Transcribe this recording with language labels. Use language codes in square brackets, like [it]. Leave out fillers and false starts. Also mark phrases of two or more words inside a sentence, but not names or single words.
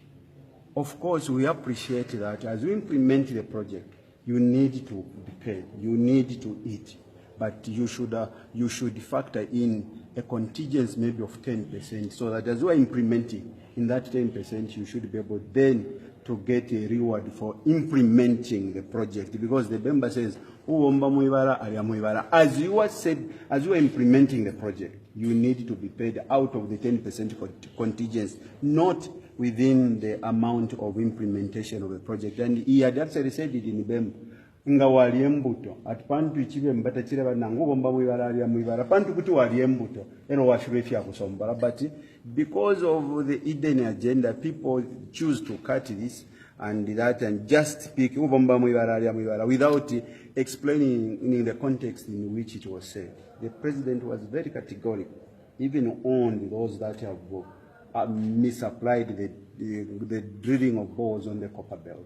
[en] Of course, we appreciate that as you implement the project, you need to be paid, you need to eat, but you should factor in a contingency maybe of 10%, so that as you are implementing in that 10%, you should be able then to get a reward for implementing the project, because the member says, [bem] Uubomba Mwibala Alya Mwibala. [en] As you are implementing the project, you need to be paid out of the 10% contingency, not within the amount of implementation of the project. And he had actually said it in Uubomba. [bem] Nga wali embuto at pantu ichibe mbata chireba nangu Uubomba Mwibala Alya Mwibala pantu kuti wali embuto eno washurefia kusombala, [en] but because of the hidden agenda, people choose to cut this and that and just speak [bem] Uubomba Mwibala Alya Mwibala [en] without explaining in the context in which it was said. The president was very categorical, even on those that have misapplied the drilling of bores on the copper belt.